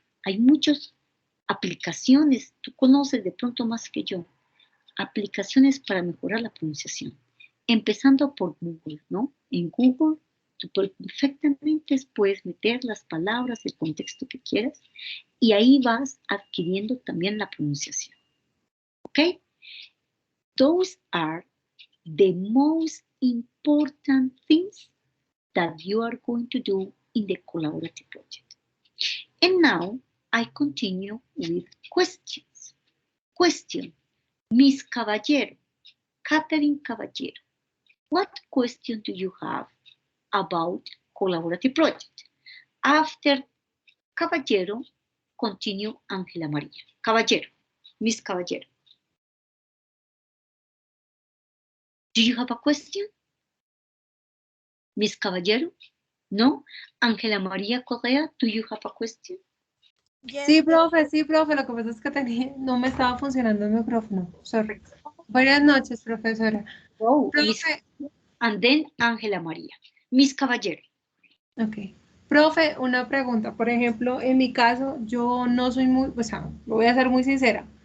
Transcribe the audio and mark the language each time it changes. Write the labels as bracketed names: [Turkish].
[Spanish] Hay muchas aplicaciones, tú conoces de pronto más que yo, aplicaciones para mejorar la pronunciación, empezando por Google, ¿no? En Google tú perfectamente puedes meter las palabras, el contexto que quieras, y ahí vas adquiriendo también la pronunciación. ¿Ok? [English] Those are the most important things that you are going to do in the collaborative project. And now I continue with questions. Question, Miss Caballero, Catherine Caballero, what question do you have about collaborative project? After Caballero, continue Ángela María. Caballero, Miss Caballero. Do you have a question? Miss Caballero? No? Ángela María Correa, do you have a question? [Spanish] Sí, profe, lo que pasa es que no me estaba funcionando el micrófono, sorry. Buenas noches, profesora. Oh, Profe, [English] and then Ángela María. Miss Caballero. [Spanish] Ok. Profe, una pregunta. Por ejemplo, en mi caso, yo no soy muy, o sea, lo voy a ser muy sincera.